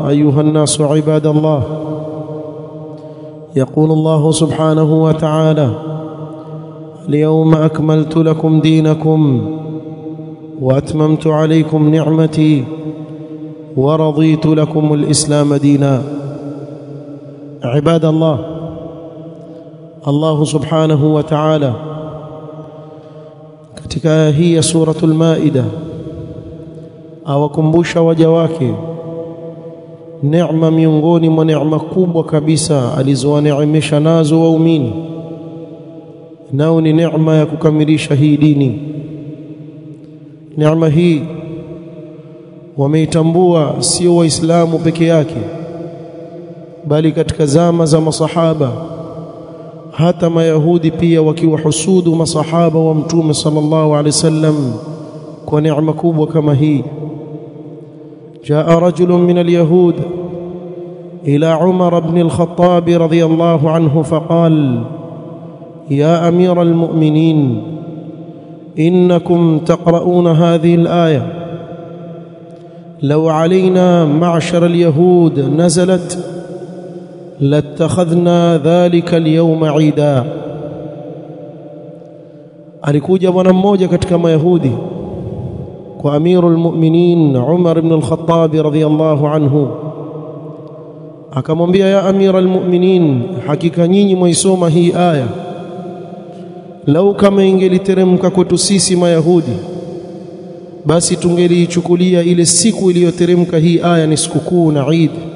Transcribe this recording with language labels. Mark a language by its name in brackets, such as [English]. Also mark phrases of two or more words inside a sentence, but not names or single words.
[Arabic] أيها الناس عباد الله، يقول الله سبحانه وتعالى: اليوم أكملت لكم دينكم وأتممت عليكم نعمتي ورضيت لكم الإسلام دينا. عباد الله، الله سبحانه وتعالى [Swahili] katika hii suratul Maida awakumbusha waja wake neema miongoni mwa neema kubwa kabisa alizowaneemesha nazo waumini, nao ni neema ya kukamilisha hii dini. Neema hii wameitambua sio waislamu peke yake, bali katika zama za masahaba, hata mayahudi pia wakiwahusudu masahaba wa mtume [Arabic] صلى الله عليه وسلم [Swahili] kwa neema kubwa kama hii. [Arabic] جاء رجل من اليهود إلى عمر بن الخطاب رضي الله عنه فقال يا أمير المؤمنين, إنكم تقرؤون هذه الآية: لو علينا معشر اليهود نزلت لاتخذنا ذلك اليوم عيدا. [Swahili] alikuja bwana mmoja katika mayahudi kwa [Arabic] أمير المؤمنين [Swahili] Umar ibn al-Khattab [Arabic] رضي الله عنه, [Swahili] akamwambia: [Arabic] يا أمير المؤمنين, [Swahili] hakika nyinyi mwaisoma hii aya, lau kama ingeliteremka kwetu sisi mayahudi, basi tungeliichukulia ile siku iliyoteremka hii aya ni sikukuu na Eid.